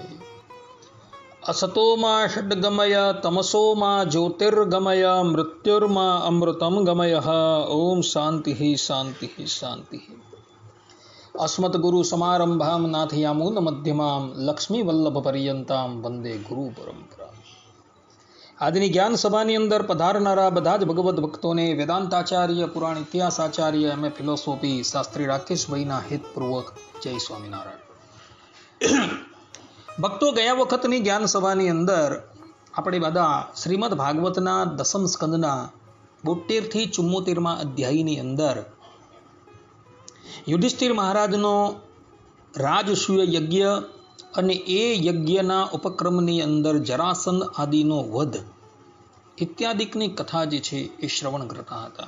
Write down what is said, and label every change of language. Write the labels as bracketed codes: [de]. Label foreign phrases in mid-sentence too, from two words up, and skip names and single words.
[sa] असतो मा षड्गमय तमसो मा ज्योतिर्गमय मृत्युर्मा अमृतं गमय। ओम शांति शांति शांति। अस्मद्गुरु समारंभां नाथयामून मध्यमां लक्ष्मीवल्लभ पर्यंतां वंदे गुरु परंपरा। [gu] આજની જ્ઞાન સભાની અંદર પધારનારા બધા જ ભગવદ્ ભક્તોને વેદાંતાચાર્ય, પુરાણ ઇતિહાસાચાર્ય, [en] MA philosophy [gu] શાસ્ત્રી રાકેશભાઈના હિતપૂર્વક જય સ્વામિનારાયણ. ભક્તો, ગયા વખતની જ્ઞાન સભાની અંદર આપણે બધા શ્રીમદ ભાગવતના દસમ સ્કંદના 72 થી 74મા અધ્યાયની અંદર યુધિષ્ઠિર મહારાજનો રાજસૂય યજ્ઞ અને એ યજ્ઞના ઉપક્રમની અંદર જરાસંધ આદિનો વધ ઇત્યાદિકની કથા જે છે એ શ્રવણ કરતા હતા.